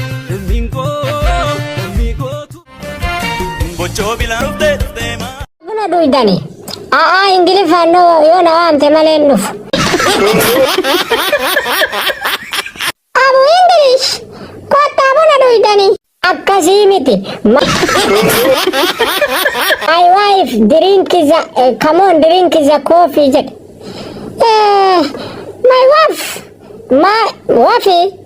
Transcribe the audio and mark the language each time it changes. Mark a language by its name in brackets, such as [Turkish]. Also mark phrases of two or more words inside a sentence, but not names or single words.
[Oromo] Lammiin koo, lammii kootu. Bochoo bilaan dhuftee, dhuftee maa- Buna dhuydani. A'aa, Ingiliffaan no, yoo na waamte malee hin dhufu. Abu English, kottaa buna dhuydani. Akkasii miti. Ma- [English] My wife drink is a, eh, come on, drink is a coffee jedhe. Eh, my wife, my wife.